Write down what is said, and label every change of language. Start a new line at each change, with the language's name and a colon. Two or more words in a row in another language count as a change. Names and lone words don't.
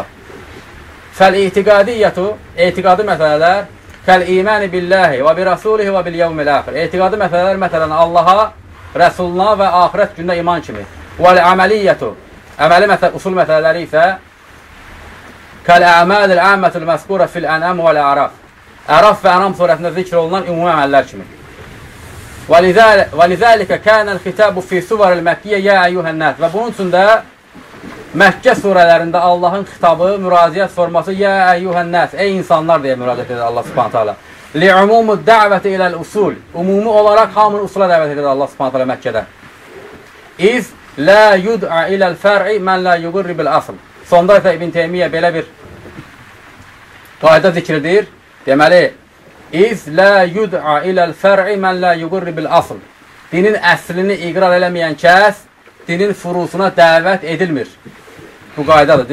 Arabic: Fəl-itiqadiyyətu,
Azerbaijani: etiqadı məsələlər,
Arabic: كالإيمان بالله وبرسوله وباليوم الآخر.
Azerbaijani: Etiqadı məsələlər, məsələn, Allaha, rəsuluna və axirət gündə iman kimi.
Arabic: Vəl-əməliyyətu,
Azerbaijani: əməli usul məsələləri isə
Arabic: كالأعمال العامة المذكورة في الأنعام والأعراف.
Azerbaijani: Əraf və Ənam surəsində zikr olunan ümumi əməllər kimi.
Arabic: وَلِذَٰلِكَ كَانَ الْخِتَابُ فِي سُوَرِ الْمَكِّيَّ يَا أَيُّهَا النَّاسِ.
Azerbaijani: Və bunun üçün də Məkkə surələrində Allahın xitabı, müraciət forması
Arabic: يَا أَيُّهَا النَّاسِ.
Azerbaijani: Ey insanlar deyə müraciət edir Allah
Arabic: سبحانه تعالى. لِعُمُومُ الدَّعْوَةِ إِلَى الْأُصُولِ.
Azerbaijani: Ümumi olaraq hamını usula dəvət edir Allah
Arabic: سبحانه تعالى
Azerbaijani: Məkkədə.
Arabic: İz لَا يُدْعَ إِلَى الْفَرْعِ مَنْ لَا يُقِرِّ بِالْأَصْلِ.
Azerbaijani: Sonda isə İbn Teymiyyə belə bir qayda zikr edir.
Arabic: Deməli, إذ لا يدعى إلى الفرع من لا يقر بالأصل.
Azerbaijani: Dinin əslini iqrar eləməyən kəs, dinin furusuna dəvət edilmir. Bu qaydadır.